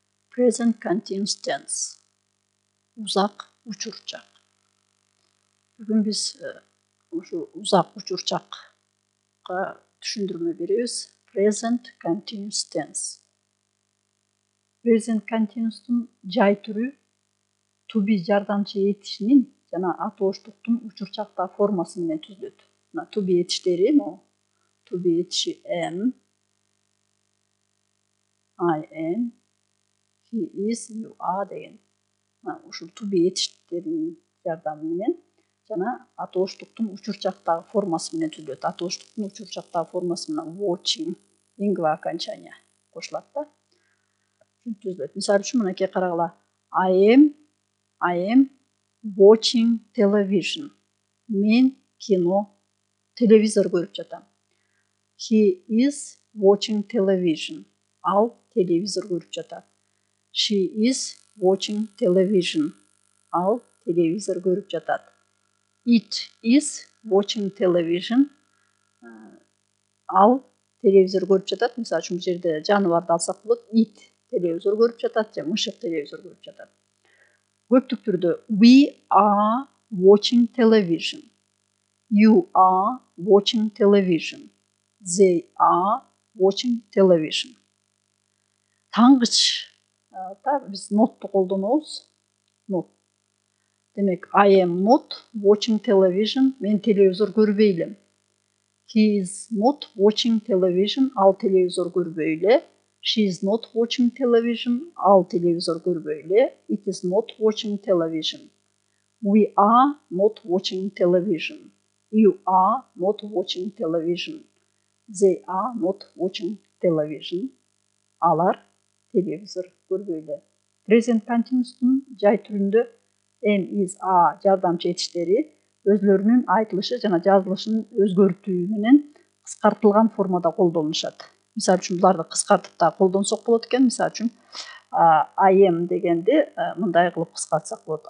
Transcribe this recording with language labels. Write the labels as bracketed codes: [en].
[en] Present continuous tense. [ky] Узак учур чак. Бүгін біз узак учур чакка түшүндүрмө беребиз. [en] Present continuous tense. [ky] Present continuous'тун жай түрү to be жардамчы этишинин жана атооштуктун учур чакта формасы менен түзүлөт. Мына to be этиштери, to be этиши [en] am, I am, he is, you are [ky] деген. Ушул to be этиштеринин жардамы менен жана атооштуктун учур чактагы формасы менен түзүлөт. Атооштуктун учур чактагы формасы менен watching, ингва окончания кошулат да. Түзүлөт. Мисалы үчүн мынакей карагыла. [en] I am watching television. [ky] Мен кино, телевизор көрүп жатам. [en] He is watching television. [ky] Ал телевизор көрүп жатат. [en] She is watching television. [ky] Ал телевизор көрүп жатат. [en] It is watching television. [ky] Ал телевизор көрүп жатат. Мисалы үчүн бул жерде жаныбарды алсак болот. It телевизор көрүп жатат же мышык телевизор көрүп жатат. Көптүк түрдө [en] we are watching television. You are watching television. They are watching television. [ky] Таңгыч биз nottу колдонобуз. [en] Not. Демек I am not watching television. [ky] Мен телевизор көрбөй элем. [en] He is not watching television. [ky] Ал телевизор көрбөй эле. [en] She is not watching television. [ky] Ал телевизор көрбөй эле. [en] It is not watching television. We are not watching television. You are not watching television. They are not watching television. [ky] Алар телевизор көрбөй эле. Present continuous'тун жай түрүндө am, is, are жардамчы этиштери өзлөрүнүн айтылышы жана жазылышын өзгөртүү менен кыскартылган формада колдонулушат. Мисалы үчүн буларды кыскартып да колдонсок болот экен. Мисалы үчүн I am дегенди мындай кылып кыскартсак болот.